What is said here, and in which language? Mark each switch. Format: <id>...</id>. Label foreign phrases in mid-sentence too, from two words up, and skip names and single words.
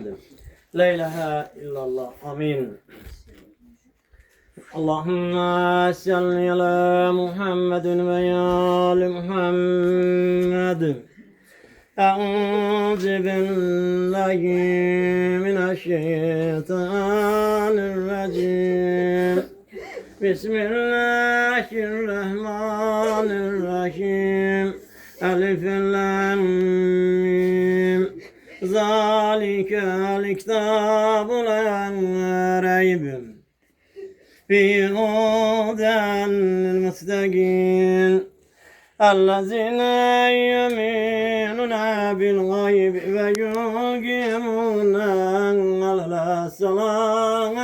<ar>لا إله إلا الله. آمين. اللهم صل على محمد وآل محمد. أعوذ بالله من الشيطان الرجيم. بسم الله الرحمن الرحيم. ألف لام ميم. ذلك الكتاب لا ريب فيه هدى للمتقين. الذين يؤمنون بالغيب ويقيمون الصلاة</ar>